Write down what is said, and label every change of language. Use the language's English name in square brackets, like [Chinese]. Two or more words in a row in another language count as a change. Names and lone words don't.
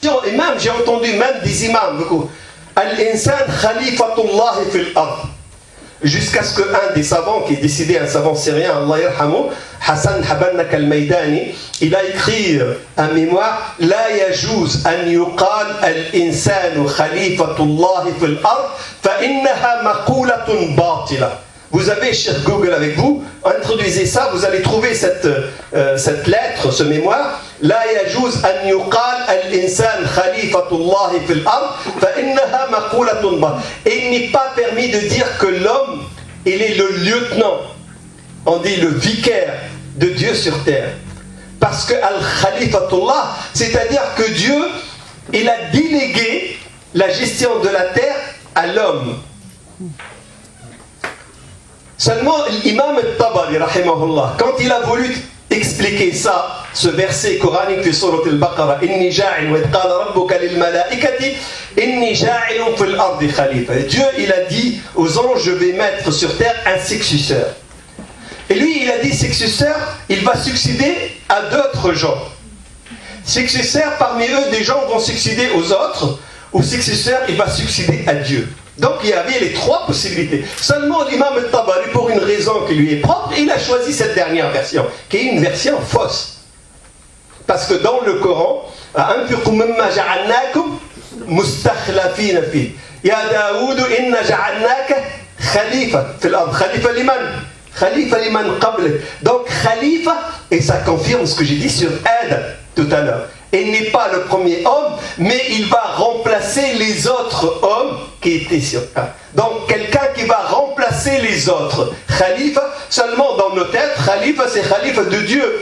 [French] Et même, j'ai entendu même des imams, beaucoup. [Arabic] الإنسان خليفة الله في الأرض. [French] Jusqu'à ce qu'un des savants qui est décédé, un savant syrien, [Arabic] الله يرحمه, [French] Hassan Habannak al-Maydani, il a écrit un mémoire [Arabic] لا يجوز أن يقال الإنسان خليفة الله في الأرض فإنها مقولة باطلة. [French] Vous avez Cheikh Google avec vous, introduisez ça, vous allez trouver cette lettre, ce mémoire. [Arabic] لا يجوز أن يقال الإنسان خليفة الله في الأرض فإنها مقولة باطلة. [French] Et il n'est pas permis de dire que l'homme, il est le lieutenant, on dit le vicaire de Dieu sur terre. Parce que al-khalifatullah, c'est-à-dire que Dieu, il a délégué la gestion de la terre à l'homme. Seulement, l'imam al-Tabari, rahimahullah, quand il a voulu expliquer ça, ce verset coranique de Surat al-Baqarah, [Arabic] إني جاعل وقال ربك للملائكة إني جاعل في الأرض خليفة. [French] Dieu, il a dit aux anges, je vais mettre sur terre un successeur. Et lui, il a dit successeur, il va succéder à d'autres gens. Successeur, parmi eux, des gens vont succéder aux autres, ou successeur, il va succéder à Dieu. Donc il y avait les trois possibilités. Seulement l'imam al-Tabari, pour une raison qui lui est propre, il a choisi cette dernière version, qui est une version fausse. Parce que dans le Coran, [Arabic] أَنْفِقُوا مِمَّا جَعَلْنَاكُمْ مُسْتَخْلَفِينَ فِيهِ يَا دَاوُودُ إِنَّا جَعَلْنَاكَ خَلِيفَةً فِي الْأَرْضِ خَلِيفَةً لِمَنْ خليفة لمن قبلك. [French] Donc Khalifa, et ça confirme ce que j'ai dit sur Adam tout à l'heure. Il n'est pas le premier homme, mais il va remplacer les autres hommes qui étaient sur terre. Donc quelqu'un qui va remplacer les autres. Khalifa, seulement dans nos têtes, Khalifa c'est Khalifa de Dieu.